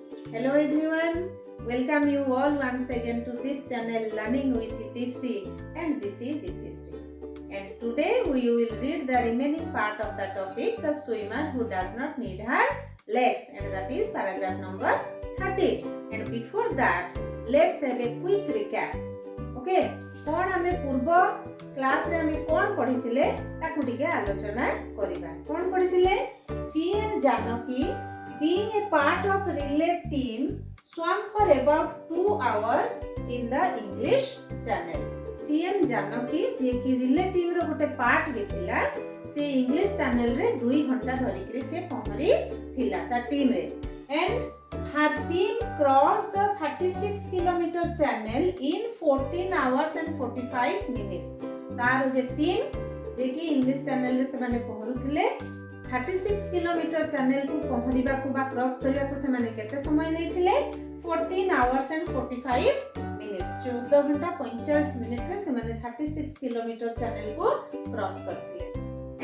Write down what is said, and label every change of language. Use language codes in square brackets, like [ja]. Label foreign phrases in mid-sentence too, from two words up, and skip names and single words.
[en] Hello everyone, welcome you all once again to this channel Learning with Itisri, and this is Itisri. And today we will read the remaining part of the topic, the swimmer who does not need her legs, and that is paragraph number 13. And before that, let's have a quick recap. [or] Okay, କଅଣ ଆମେ ପୂର୍ବ କ୍ଲାସ ରେ ଆମେ କଅଣ ପଢ଼ିଥିଲେ ତାକୁ ଟିକେ ଆଲୋଚନା କରିବା. କଅଣ ପଢ଼ିଥିଲେ? [en] सीएन जानकी being a part of relay team swam for about 2 hours in the English Channel. [or] ସିଏନ ଜାନକୀ ଯେ କି [en] relay team [or] ର ଗୋଟେ ପାର୍ଟ ହେଇଥିଲା ସେ ଇଂଲିଶ ଚ୍ୟାନେଲ ରେ 2 ଘଣ୍ଟା ଧରି କି ସେ ପହଁରି ଥିଲା ତା ଟିମ ରେ. [en] And her team crossed the 36 kilometer channel in 14 hours and 45 minutes. [or] ତାର ଯେ ଟିମ ଯେ କି ଇଂଲିଶ ଚ୍ୟାନେଲ ରେ ସେ ମାନେ ପହଁରୁଥିଲେ 36 କିଲୋମିଟର ଚ୍ୟାନେଲ କୁ ପହଁରିବା କୁ ବା କ୍ରସ କରିବା କୁ ସେ ମାନେ କେତେ ସମୟ ନେଇଥିଲେ [en] 14 hours and 45 minutes [or] 14 ଘଣ୍ଟା 45 ମିନିଟ ରେ ସେ ମାନେ 36 କିଲୋମିଟର ଚ୍ୟାନେଲ କୁ କ୍ରସ କରିଥିଲେ.